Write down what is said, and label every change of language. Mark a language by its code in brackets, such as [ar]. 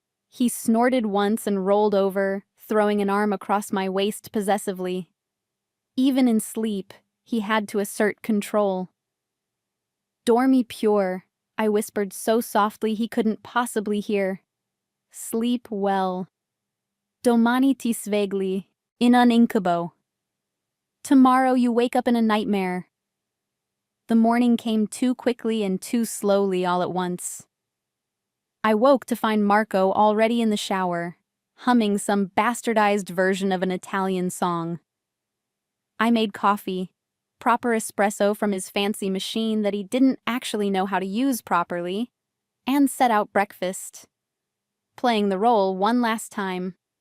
[en] He snorted once and rolled over, throwing an arm across my waist possessively. Even in sleep, he had to assert control. [it] Dormi pure, [en] I whispered so softly he couldn't possibly hear. Sleep well. [it] Domani ti svegli, in un incubo. [en] Tomorrow you wake up in a nightmare. The morning came too quickly and too slowly all at once. I woke to find Marco already in the shower, humming some bastardized version of an Italian song. I made coffee, proper espresso from his fancy machine that he didn't actually know how to use properly, and set out breakfast, playing the role one last time.